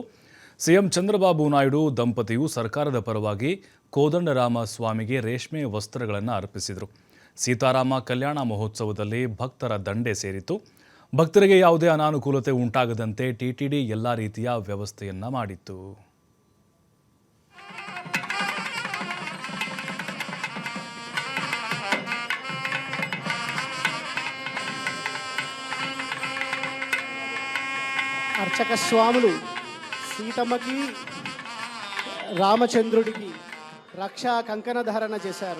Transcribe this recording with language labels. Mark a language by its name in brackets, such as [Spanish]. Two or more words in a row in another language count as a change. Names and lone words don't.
[Kannada] ಸಿಎಂ ಚಂದ್ರಬಾಬು ನಾಯ್ಡು ದಂಪತಿಯು ಸರ್ಕಾರದ ಪರವಾಗಿ ಕೋದಂಡರಾಮ ಸ್ವಾಮಿಗೆ ರೇಷ್ಮೆ ವಸ್ತ್ರಗಳನ್ನು ಅರ್ಪಿಸಿದರು. ಸೀತಾರಾಮ ಕಲ್ಯಾಣ ಮಹೋತ್ಸವದಲ್ಲಿ ಭಕ್ತರ ದಂಡೆ ಸೇರಿತು. ಭಕ್ತರಿಗೆ ಯಾವುದೇ ಅನಾನುಕೂಲತೆ ಉಂಟಾಗದಂತೆ ಟಿಟಿಡಿ ಎಲ್ಲ ರೀತಿಯ ವ್ಯವಸ್ಥೆಯನ್ನ ಮಾಡಿತ್ತು. [Telugu] అర్చక స్వాములు సీతమ్మకి రామచంద్రుడికి రక్షా కంకణ ధారణ చేశారు.